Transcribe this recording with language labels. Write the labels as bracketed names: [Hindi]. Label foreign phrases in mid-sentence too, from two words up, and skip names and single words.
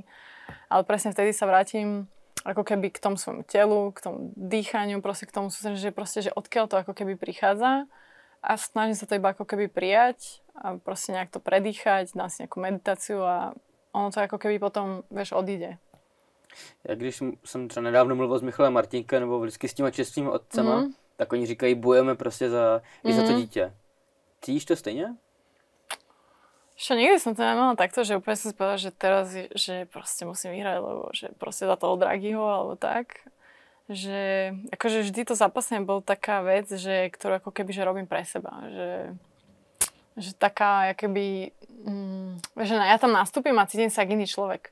[Slovak] Ale presne vtedy sa vrátim ako keby k tomu svojmu telu, k tomu dýchaniu, proste k tomu sústrediť, že proste, že odkiaľ to ako keby prichádza a snažím sa to iba ako keby prijať a proste nejak to predýchať, dám si nejakú meditáciu a ono to ako keby potom, vieš, odíde. [Czech] Já když jsem třeba nedávno mluvil s Michalem Martinkem nebo vždycky s těma čestnými otcema, tak oni říkají, bojujeme prostě i za to dítě. Cítíš to stejně? [Slovak] Ešte nikdy som to nemala takto, že úplne som si povedala, že teraz že proste musím vyhrať, lebo že proste za toho Draghiho alebo tak. Že akože vždy to zápasenie bol taká vec, že, ktorú ako keby že robím pre seba. že taká, jakoby, že ja tam nastúpim a cítim sa ako iný človek.